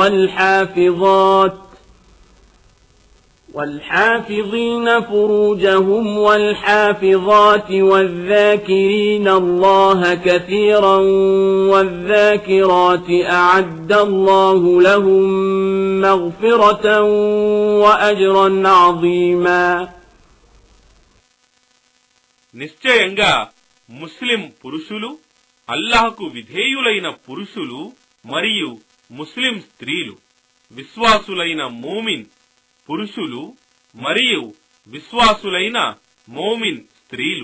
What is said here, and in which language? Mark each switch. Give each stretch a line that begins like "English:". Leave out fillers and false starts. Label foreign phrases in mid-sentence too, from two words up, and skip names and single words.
Arabic: والحافظات والذاكرين الله كثيرا والذاكرات أعد الله لهم مغفرة وأجرا عظيما.
Telugu: నిశ్చయంగా ముస్లిం పురుషులు, అల్లాహకు విధేయులైన పురుషులు మరియు ముస్లిం స్త్రీలు, విశ్వాసులైన మోమిన్ పురుషులు మరియు విశ్వాసులైన మోమిన్ స్త్రీలు,